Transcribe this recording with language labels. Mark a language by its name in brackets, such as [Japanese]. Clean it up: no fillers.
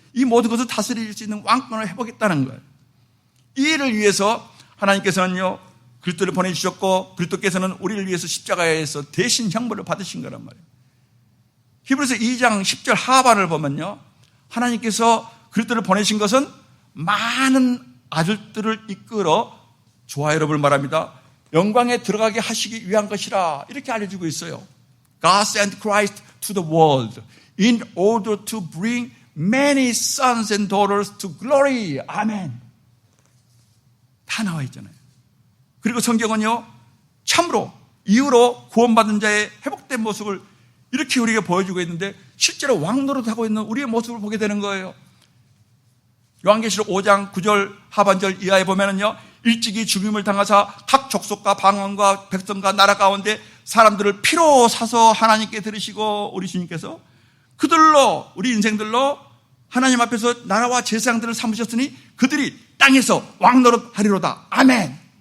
[Korean] 이 모든 것을 다스릴 수 있는 왕권을 회복했다는 거예요. 이 일을 위해서 하나님께서는요, 그리스도를 보내주셨고 그리스도께서는 우리를 위해서 십자가에서 대신 형벌을 받으신 거란 말이에요. 히브리서 2장 10절 하반을 보면요, 하나님께서 그리스도를 보내신 것은 많은 아들들을 이끌어 조화 여러분을 말합니다. 영광에 들어가게 하시기 위한 것이라 이렇게 알려주고 있어요. [English] God sent Christ to the world in order to bring many sons and daughters to glory. [Korean] 아멘. 다 나와 있잖아요. 그리고 성경은요, 참으로 이후로 구원받은 자의 회복된 모습을 이렇게 우리에게 보여주고 있는데 실제로 왕노릇하고 있는 우리의 모습을 보게 되는 거예요. 요한계시록 5장 9절 하반절 이하에 보면은요, 일찍이 죽임을 당하사 각 족속과 방언과 백성과 나라 가운데 사람들을 피로 사서 하나님께 들으시고 우리 주님께서 그들로, 우리 인생들로 하나님 앞에서 나라와 제사장들을 삼으셨으니 그들이 땅에서 왕노릇 하리로다. 아멘.